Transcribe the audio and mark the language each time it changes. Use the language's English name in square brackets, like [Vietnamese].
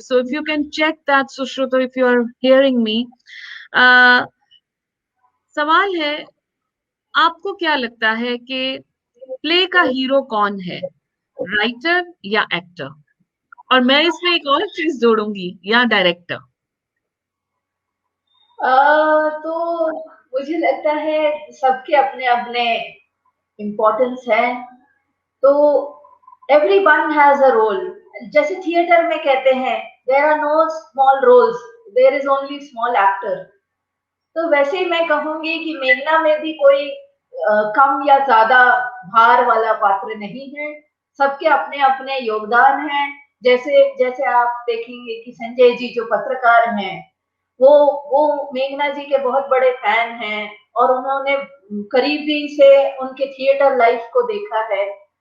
[English] So if you can check that, Sushrita, if you are hearing me. [Hindi] सवाल है, आपको क्या लगता है कि प्ले का हीरो कौन है, राइटर या एक्टर? और मैं इसमें एक और चीज जोड़ूंगी, या डायरेक्टर. तो मुझे लगता है सबके अपने अपने इम्पोर्टेंस है. [English] तो everyone has a role. [Hindi] जैसे थिएटर में कहते हैं, [English] there are no small roles, there is only small actor. [Hindi] तो वैसे ही मैं कहूंगी कि मेघना में भी कोई कम या ज्यादा भार वाला पात्र नहीं है. सबके अपने अपने योगदान हैं. जैसे जैसे आप देखेंगे कि संजय जी जो पत्रकार हैं, वो मेघना जी के बहुत बड़े फैन हैं, और उन्होंने करीबी से उनके थिएटर लाइफ को देखा है.